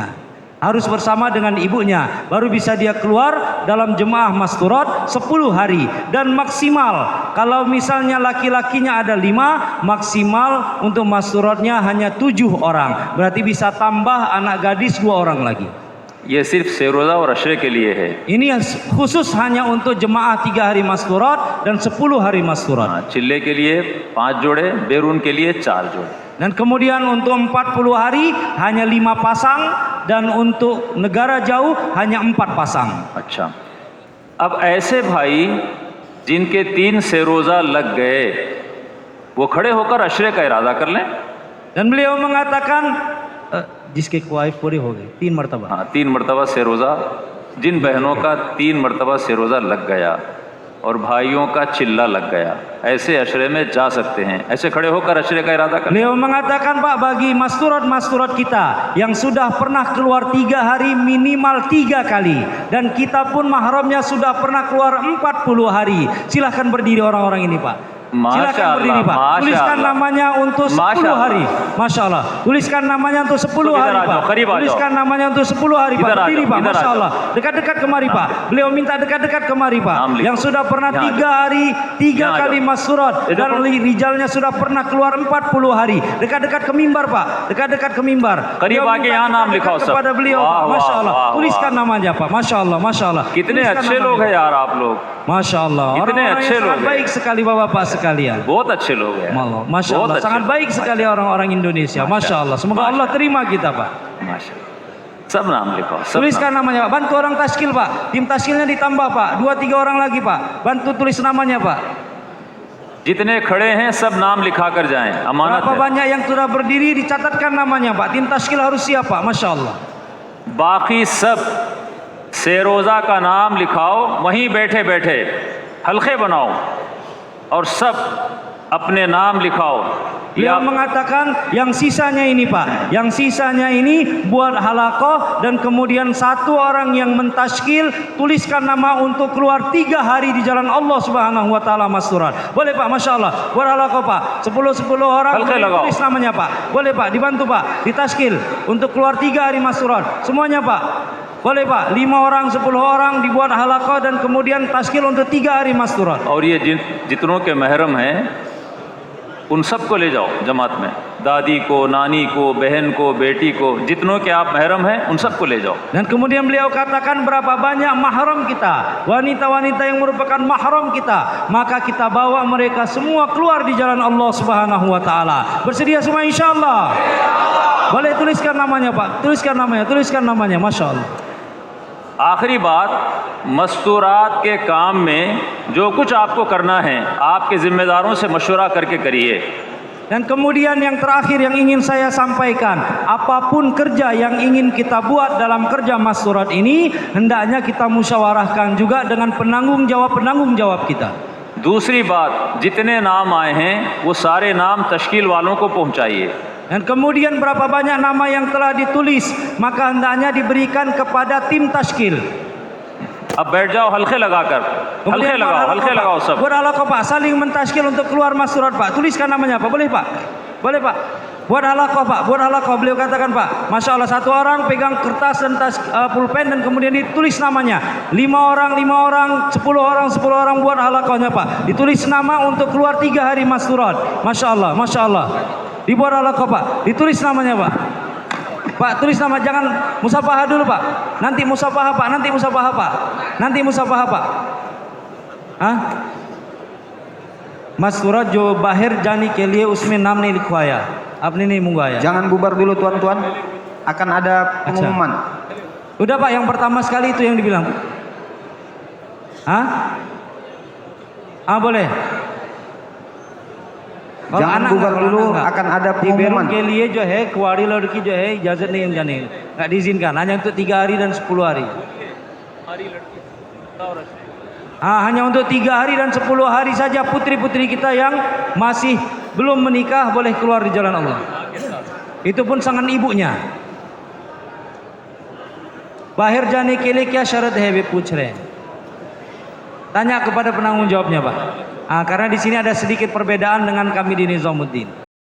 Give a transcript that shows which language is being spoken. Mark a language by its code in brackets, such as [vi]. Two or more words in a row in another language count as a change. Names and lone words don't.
[id] Harus bersama dengan ibunya, baru bisa dia keluar dalam jemaah masturat 10 hari. Dan maksimal, kalau misalnya laki-lakinya ada 5, maksimal untuk masturatnya hanya 7 orang. Berarti bisa tambah anak gadis 2 orang lagi. [hi] ये सिर्फ सेरोज़ा और अशरे के लिए है। [id] Ini khusus hanya untuk jemaah 3 hari masturat dan 10 hari masturat. [hi] चिल्ले के लिए 5 जोड़े, बेरून के लिए 4 जोड़े। [id] Dan kemudian untuk 40 hari hanya 5 pasang, dan untuk negara jauh hanya 4 pasang. [hi] अच्छा, अब ऐसे भाई जिनके 3 से रोज़ा लग गए, वो खड़े होकर अशरे का इरादा कर लें। [id] Dan beliau mengatakan [hi] जिसके ख्वाहिश पूरी हो गई 3 मरतबा। हाँ, 3 मरतबा से रोज़ा, जिन बहनों का 3 मरतबा से रोज़ा लग गया और भाइयों का चिल्ला लग गया, ऐसे अशरे में जा सकते हैं। ऐसे खड़े होकर अशरे का इरादा कर। [id] Beliau mengatakan, Pak, bagi masturat-masturat kita yang sudah pernah keluar 3 hari minimal 3 kali, dan kita pun mahramnya sudah pernah keluar 40 hari, silahkan berdiri orang-orang ini, Pak. Silakan berdiri, Pak. Tuliskan namanya untuk 10 hari. [ar] Masya Allah. [id] Tuliskan namanya untuk 10 hari, Pak. Tuliskan namanya untuk 10 hari, Pak. Berdiri, Pak. [ar] Masya Allah. [id] Dekat-dekat kemari, Pak. Beliau minta dekat-dekat kemari, Pak. Yang sudah pernah 3 hari 3 kali masturat, dan rijalnya sudah pernah keluar 40 hari. Dekat-dekat ke mimbar, Pak. Dekat-dekat ke mimbar. [hi] करीब आके यहाँ नाम लिखाओ सब। [id] kepada beliau, Pak. [ar] Masya Allah. [id] Tuliskan namanya, Pak. [ar] Masya Allah. Masya Allah. [hi] कितने अच्छे लोग हैं यार आप लोग। [ar] Masya Allah. [hi] Kiतने [id] Orang-orang [hi] अच्छे [id] yang [hi] लोग [id] sangat [hi] हैं। [id] baik sekali Bapak-bapak sekalian. [hi] बहुत अच्छे लोग हैं। [ar] Masya Allah. [id] Sangat baik sekali orang-orang Indonesia. [ar] Masya Allah. [id] Semoga Allah terima kita, Pak. [hi] माशा सब नाम लिखाओ, सब [id] Tuliskan namanya, Pak. Bantu orang taskil, Pak. Tim taskilnya ditambah, Pak. 2-3 orang lagi, Pak. Bantu tulis namanya, Pak. [hi] जितने खड़े हैं सब नाम लिखा कर जाएं, अमानत [id] Berapa [hi] है। [id] banyak yang sudah berdiri dicatatkan namanya, Pak. Tim taskil harus siap, Pak. [ar] Masya Allah. [hi] बाकी सब सेरोज़ा का नाम लिखाओ, वहीं बैठे बैठे हल्के बनाओ और सब अपने नाम लिखाओ। [id] Beliau mengatakan yang sisanya ini, Pak, yang sisanya ini buat halaqah, dan kemudian 1 orang yang mentaskil, tuliskan nama untuk keluar 3 hari di jalan Allah [ar] Subhanahu wa taala [id] masturat. Boleh, Pak? [ar] Masya Allah. [id] Buat halaqah, Pak. 10 orang tulis namanya, Pak. Boleh, Pak? Dibantu, Pak. Ditaskil untuk keluar 3 hari masturat. Semuanya, Pak. Boleh, Pak. 5 orang, 10 orang dibuat halaqah dan kemudian taskil untuk 3 hari masturat. [hi] और ये जितनों के महरम हैं उन सबको ले जाओ जमात में, दादी को, नानी को, बहन को, बेटी को, जितनों के आप महरम हैं उन सबको ले जाओ। [id] Dan kemudian beliau katakan berapa banyak mahram kita, wanita-wanita yang merupakan mahram kita, maka kita bawa mereka semua keluar di jalan Allah [ar] Subhanahu wa taala. [id] Bersedia semua insyaallah? Boleh tuliskan namanya, Pak. Tuliskan namanya. [ar] Masya Allah. [hi] आखिरी बात, मस्तूरात के काम में जो कुछ आपको करना है आपके ज़िम्मेदारों से मशवरा करके करिए। [id] Dan kemudian yang terakhir yang ingin saya sampaikan, apapun kerja yang ingin kita buat dalam kerja masyurat ini, hendaknya kita musyawarahkan juga dengan penanggung jawab kita. [hi] दूसरी बात, जितने नाम आए हैं वो सारे नाम तश्कील वालों को पहुंचाइए. [id] Dan kemudian berapa banyak nama yang telah ditulis, maka hendaknya diberikan kepada tim tashkil. [hi] अब बैठ जाओ, हल्के लगाकर, हल्के लगाओ सब. [id] Buat halaqah Pak, saling mentashkil untuk keluar masyurat Pak. Tuliskan namanya Pak, boleh Pak? Boleh Pak? Buat halaqah Pak, buat halaqah. Beliau katakan Pak, [ar] Masya Allah, [id] satu orang pegang kertas dan pulpen dan kemudian ditulis namanya. 5 orang, 10 orang buat halaqahnya Pak. Ditulis nama untuk keluar 3 hari masyurat. [ar] Masya Allah, Masya Allah. [id] Dibuat halaqah Pak, ditulis namanya Pak. Pak, tulis nama, jangan musafahah dulu Pak. Nanti musafahah Pak, nanti musafahah Pak. Nanti musafahah Pak. Hah? [hi] मस्तूरात जो बाहर जानी के लिए उसमें नाम नहीं लिखवाया. अपने नहीं मंगवाया. [id] Jangan bubar dulu tuan-tuan. Akan ada pengumuman. Udah Pak, yang pertama sekali itu yang dibilang. Hah? Boleh. Jangan bubar dulu, akan ada pengumuman. [hi] के लिए जो है कुंवारी लड़की जो है इजाज़त नहीं जाने. [id] Enggak diizinkan, hanya untuk 3 hari dan 10 hari. Hanya untuk 3 hari dan 10 hari saja putri-putri kita yang masih belum menikah boleh keluar di jalan Allah. Itu pun sangat ibunya. [hi] बाहर जाने के लिए क्या शर्त है वे पूछ रहे हैं. [id] Tanya kepada penanggung jawabnya Pak. Karena di sini ada sedikit perbedaan dengan kami di Nizamuddin.